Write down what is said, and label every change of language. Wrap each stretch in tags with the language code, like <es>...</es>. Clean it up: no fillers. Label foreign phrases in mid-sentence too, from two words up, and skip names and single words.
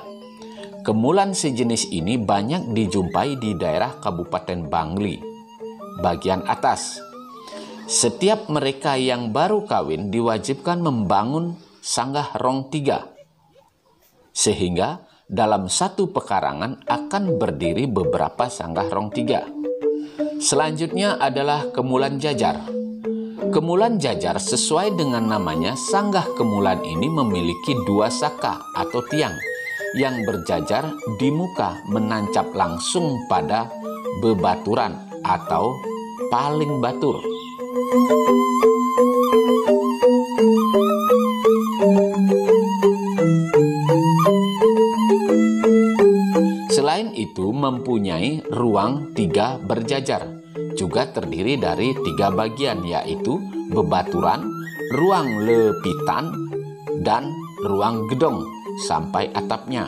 <id>Kemulan sejenis ini banyak dijumpai di daerah Kabupaten Bangli, bagian atas. Setiap mereka yang baru kawin diwajibkan membangun sanggah rong 3. Sehingga dalam satu pekarangan akan berdiri beberapa sanggah rong 3. Selanjutnya adalah kemulan jajar. Kemulan jajar sesuai dengan namanya, sanggah kemulan ini memiliki 2 saka atau tiang yang berjajar di muka menancap langsung pada bebaturan atau paling batur. Selain itu mempunyai ruang 3 berjajar, juga terdiri dari 3 bagian, yaitu bebaturan, ruang lepitan, dan ruang gedong sampai atapnya.</id>